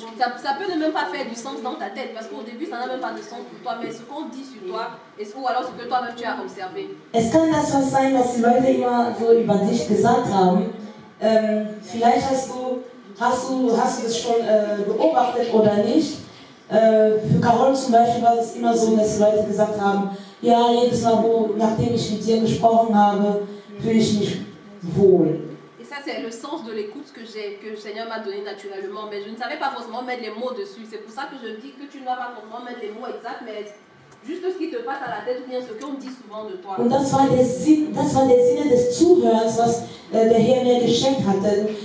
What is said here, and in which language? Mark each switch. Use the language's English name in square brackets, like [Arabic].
[French] Ça peut ne même pas faire du sens dans ta tête parce qu'au début, ça n'a même pas de sens pour toi. Mais ce qu'on dit sur toi, ou alors ce que toi-même tu as observé. [German] Es kann das was sein, was die Leute immer so über dich gesagt haben. Vielleicht hast du das schon beobachtet oder nicht. Für Carol zum Beispiel war es immer so, dass die Leute gesagt haben, ja, jedes Mal, nachdem ich mit dir gesprochen habe, fühle ich mich wohl. [French] Et ça, c'est le sens de l'écoute que le Seigneur m'a donné naturellement. Mais je ne savais pas forcément mettre les mots dessus. C'est pour ça que je dis que tu ne dois pas forcément mettre les mots exacts, mais juste ce qui te passe à la tête ou bien ce qu'on dit souvent de toi. [German] Und das war der Sinne des Zuhörens, was der Herr mir geschenkt hatte.